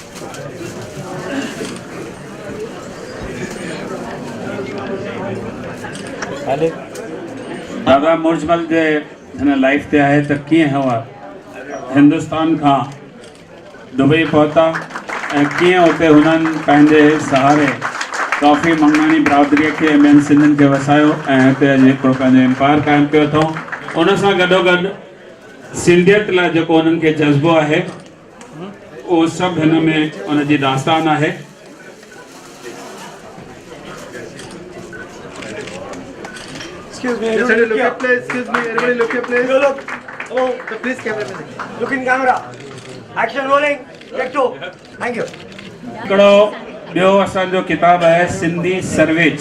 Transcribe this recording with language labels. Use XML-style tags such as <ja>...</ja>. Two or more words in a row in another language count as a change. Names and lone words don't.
<sd>दादा मोजमल जे हिन लाइफ ते आहे त कीअं हुआ हिंदुस्तान खां दुबई पहुता ऐं कीअं उते हुननि पंहिंजे सहारे काफ़ी मंगनानी बरादरीअ खे ॿियनि सिंधियुनि खे वसायो ऐं हिते अॼु हिकिड़ो पंहिंजो एम्पायर क़ाइमु कयो अथऊं। उन सां गॾोगॾु सिंधियत लाइ जेको उन्हनि खे जज़्बो आहे उहो सभु हिन में उनजी दास्तान आहे।</sd> <en>Excuse me, everybody look up, please. Excuse me, everybody look up, please. Look. Hello. So please, camera. Look in camera. Action rolling. Take two. Thank you.</en> <sd>हिकिड़ो ॿियो असांजो किताबु आहे सिंधी सर्वेच।</sd>